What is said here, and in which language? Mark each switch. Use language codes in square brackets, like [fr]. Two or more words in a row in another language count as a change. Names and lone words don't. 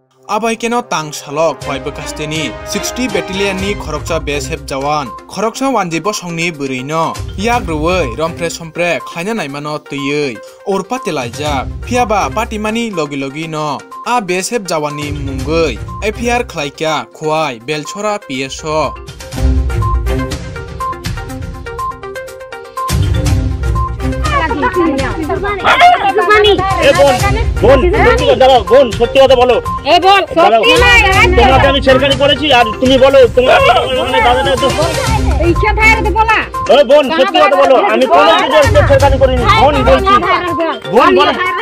[trp] abai keno tang salok hoibe kasteni 60 battalion ni khorokcha BSF jawan khorokcha wanjibo songni burino yak ruwei rompre sompre khlaina naimano tuyei orpa telaijak phiaba patimani logi logi no a BSF jawani mungoi APR khlaika khwai belchora PSO [bn] সত্যি কথা বলো তোমাকে আমি ছেড়খানি করেছি আর তুমি বলো তোমার বোন সত্যি কথা বলো আমি কোনো ছেড়খানি করিনি বোন বলছি বোন বলো